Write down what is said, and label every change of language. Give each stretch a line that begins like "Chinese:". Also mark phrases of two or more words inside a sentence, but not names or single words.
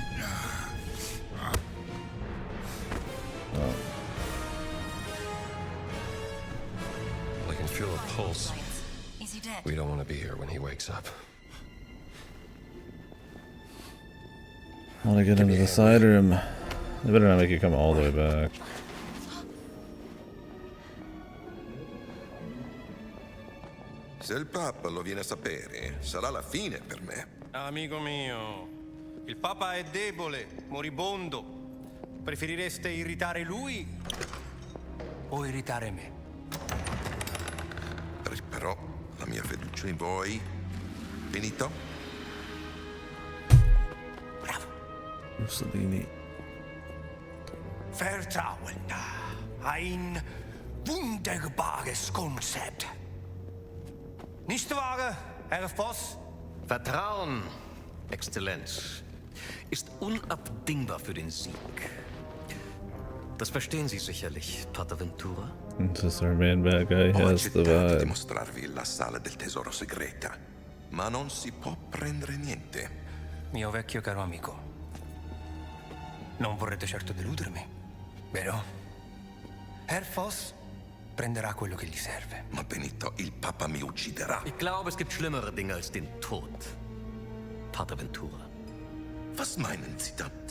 English: Oh. I can feel a pulse. Is he dead? We don't want to be here when he wakes up. I want to get into the side room. They better not make you come all the way back.
Italian: Se il Papa lo viene a sapere, sarà la fine per me. Amico mio, il Papa è debole, moribondo. Preferireste irritare lui o irritare me? Però la mia fiducia in voi, finito? Mussolini.
German: Vertrauen. Ein wunderbares Konzept. Nicht wahr, Herr Voss? Vertrauen, Exzellenz, ist unabdingbar für den Sieg. Das verstehen Sie sicherlich, Pater Ventura.
English: This our main bad guy
Italian: Ho
English: has the
Italian: accettato di
English: vibe.
Italian: mostrarvi la sala del tesoro segreta, ma non si può prendere niente. mio vecchio caro amico. Non vorrete certo deludermi, vero? Herr Voss prenderà quello che gli serve. Ma Benito, il Papa mi ucciderà.
German: Ich glaube, es gibt schlimmere Dinge als den Tod. Pater Ventura. Was meinen Sie damit?